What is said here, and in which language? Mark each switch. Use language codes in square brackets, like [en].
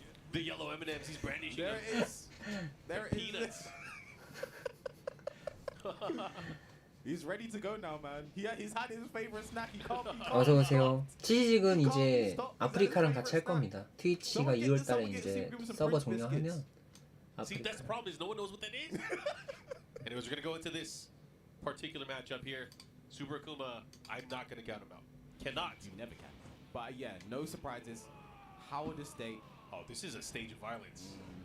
[en] The yellow M&Ms, he's brandishing There them. it is. There it is. Peanuts. He's ready to go now, man. He's had his favorite snack. He can't. [ko] 어서 오세요. 치즈직은 이제 아프리카랑 같이 할 겁니다. 트위치가 2월 달에 이제 서버 종료하면 [en] See, that's the problem is no one knows what that is. Anyways, we're gonna go into this particular matchup here. Super Akuma, I'm not gonna count him out. Cannot. You never can. But yeah, no surprises. Howard Estate. Oh, this is a stage of violence.